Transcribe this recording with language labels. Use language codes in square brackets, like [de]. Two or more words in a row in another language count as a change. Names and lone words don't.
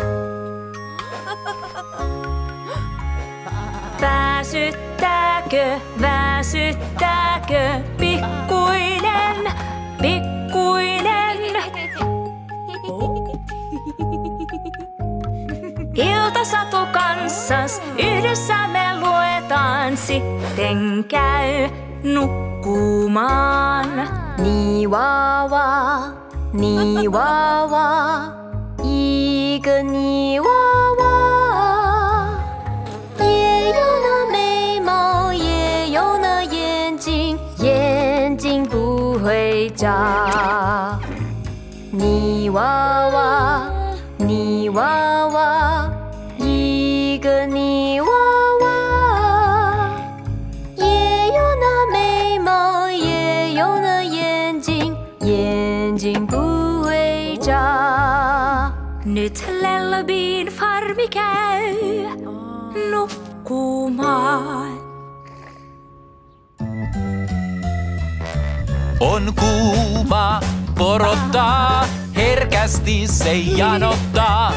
[fi] Väsyttääkö, pikkuinen. Iltasatu kanssas, yhdessä me luetaan, sitten käy nukkumaan. [zh] 泥娃娃，泥娃娃，一个泥娃娃，也有那眉毛，也有那眼睛，眼睛 cha. 泥娃娃, 你娃娃，一个泥娃娃，也有那眉毛，也有那眼睛，眼睛不会眨。 [fi] Nyt Lellobyn farmi käy nukkumaan. On kuuma, porottaa, herkästi se janottaa.